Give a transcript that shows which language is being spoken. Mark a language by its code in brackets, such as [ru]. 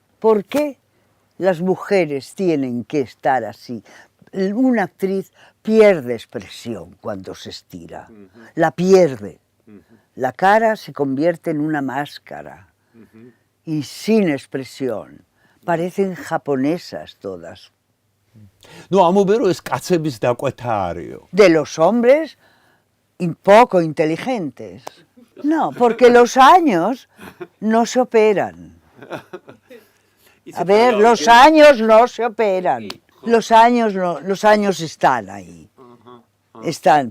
[es] ¿Por qué las mujeres tienen que estar así? Una actriz pierde expresión cuando se estira, la pierde. La cara se convierte en una máscara y sin expresión. Parecen japonesas todas. [ka] No, ამობენ რომ ეს კაცების დაკვეთა არისო. [es] De los hombres poco inteligentes. No, porque los años no se operan. A ver, los años no se operan. Los años están ahí. Están.